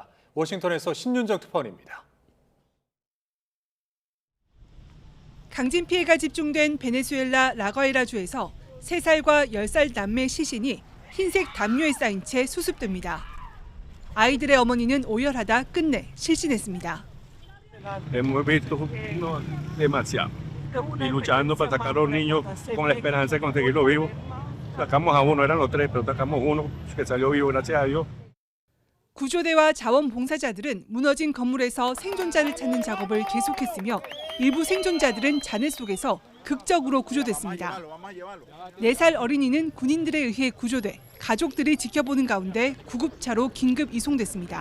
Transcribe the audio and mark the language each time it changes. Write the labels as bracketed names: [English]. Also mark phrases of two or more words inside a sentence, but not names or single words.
[Korean] 워싱턴에서 신윤정 특파원입니다. 강진 피해가 집중된 베네수엘라 라과이라주에서 3살과 10살 남매 시신이 흰색 담요에 쌓인 채 수습됩니다. 아이들의 어머니는 오열하다 끝내 실신했습니다. [Spanish] Hemos visto demasiado y luchando para sacar a los niños con la esperanza de conseguirlo vivo. Sacamos a uno, eran los tres, pero sacamos uno que salió vivo, gracias a Dios. [Korean] 구조대와 자원봉사자들은 무너진 건물에서 생존자를 찾는 작업을 계속했으며 일부 생존자들은 잔해 속에서 극적으로 구조됐습니다. 4살 어린이는 군인들에 의해 구조돼 가족들이 지켜보는 가운데 구급차로 긴급 이송됐습니다.